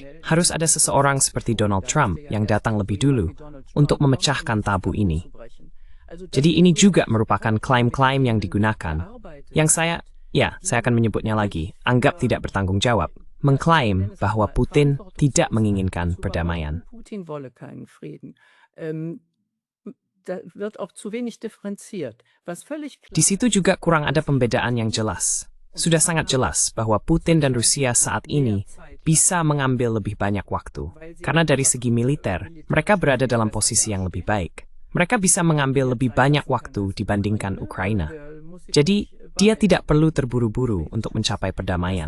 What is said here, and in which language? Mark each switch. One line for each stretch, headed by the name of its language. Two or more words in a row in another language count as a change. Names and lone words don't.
Indonesian: Harus ada seseorang seperti Donald Trump yang datang lebih dulu untuk memecahkan tabu ini. Jadi ini juga merupakan klaim-klaim yang digunakan, yang saya akan menyebutnya lagi, anggap tidak bertanggung jawab, mengklaim bahwa Putin tidak menginginkan perdamaian.
German: Putin wolle keinen Frieden. Da wird auch zu wenig differenziert. Was völlig klar
Indonesian: Di situ juga kurang ada pembedaan yang jelas. Sudah sangat jelas bahwa Putin dan Rusia saat ini bisa mengambil lebih banyak waktu. Karena dari segi militer, mereka berada dalam posisi yang lebih baik. Mereka bisa mengambil lebih banyak waktu dibandingkan Ukraina. Jadi, dia tidak perlu terburu-buru untuk mencapai perdamaian.